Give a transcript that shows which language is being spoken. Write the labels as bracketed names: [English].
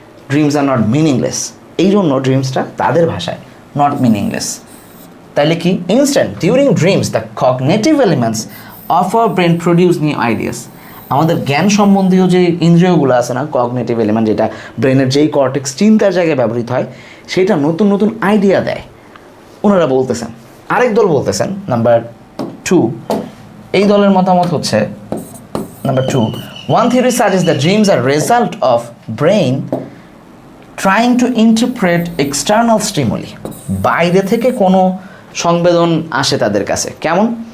[English] dreams are not meaningless, [Bangla] এই জন্য ড্রিমসটা তাদের ভাষায় নট মিনিংলেস। তাইলে কি? [English] Instant during dreams the cognitive elements of our brain produce new ideas. [Bangla] আমাদের জ্ঞান সম্বন্ধীয় যে ইন্দ্রিয়গুলো আছে না, কগনিটিভ এলিমেন্ট, যেটা ব্রেনের যেই কর্টেক্স চিন্তার জায়গায় ব্যবহৃত হয়, সেটা নতুন নতুন আইডিয়া দেয়, ওনারা বলতেছেন। আরেক দল বলতেছেন, নাম্বার 2, এই দলের মতামত হচ্ছে number 2, [English] one theory suggests that dreams are result of brain trying to interpret external stimuli। [Bangla] বাইরে থেকে কোনো সংবেদন আসে তাদের কাছে, কেমন?